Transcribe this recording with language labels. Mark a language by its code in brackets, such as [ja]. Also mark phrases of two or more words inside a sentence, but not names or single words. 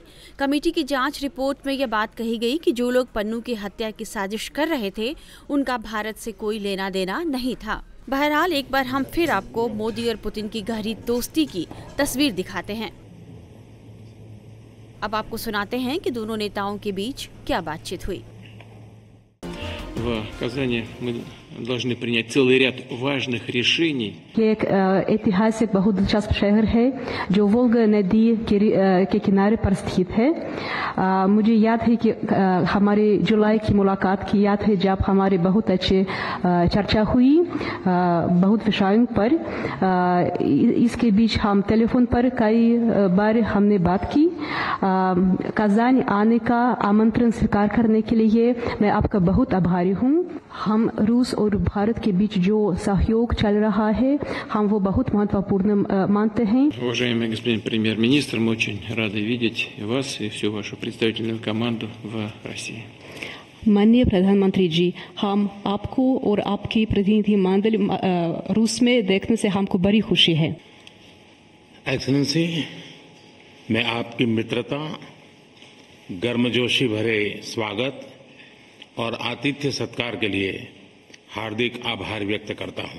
[hi] कमेटी की जांच रिपोर्ट में यह बात कही गई कि जो लोग पन्नू की हत्या की साजिश कर रहे थे उनका भारत से कोई लेना देना नहीं था। बहरहाल एक बार हम फिर आपको मोदी और पुतिन की गहरी दोस्ती की तस्वीर दिखाते हैं। अब आपको सुनाते हैं कि दोनों नेताओं के बीच क्या बातचीत हुई। [ru] В Казани мы должны принять целый ряд важных решений. [hi] एक ऐतिहासिक बहुत दिलचस्प शहर है जो वोल्गा नदी के किनारे पर स्थित है। मुझे याद है कि हमारे जुलाई की मुलाकात की याद है जब हमारे बहुत अच्छे चर्चा हुई बहुत विषयों पर। इसके बीच हम टेलीफोन पर कई बार हमने बात की। कजान आने का आमंत्रण स्वीकार करने के लिए मैं आपका बहुत आभारी हूँ। हम रूस और भारत के बीच जो सहयोग चल रहा है हम वो बहुत महत्वपूर्ण मानते हैं। [ru] Уважаемый господин премьер-министр, мы очень рады видеть вас и всю вашу представительную команду в России. [hi] माननीय प्रधानमंत्री जी, हम आपको और आपकी प्रतिनिधि मंडल रूस में देखने से हमको बड़ी खुशी है। एक्सेलेंसी, मैं आपकी मित्रता, गर्मजोशी भरे स्वागत और आतिथ्य सत्कार के लिए हार्दिक आभार व्यक्त करता हूं।